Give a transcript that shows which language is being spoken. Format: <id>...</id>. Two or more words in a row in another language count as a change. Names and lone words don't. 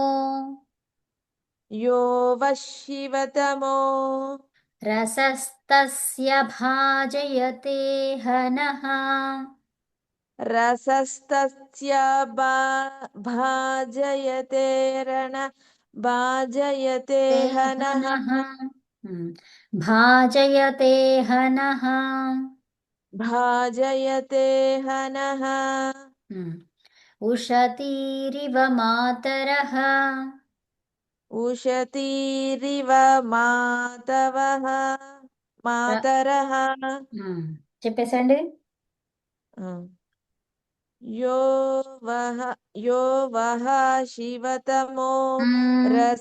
<sa>యో వః శివతమో రసస్తస్య భాజయతే హనః. రసస్తస్య భాజయతే రణ భాజయతే ते హనః. हनः। भाजयते हनः। భాజయతే హనః. उशतीरिव मातरः। ఉషతీరివ మాతవః మాతరః.</sa> <te>చెప్పేసండి.</te> <sa>యో వహ యో వహ శివతమో రస</sa>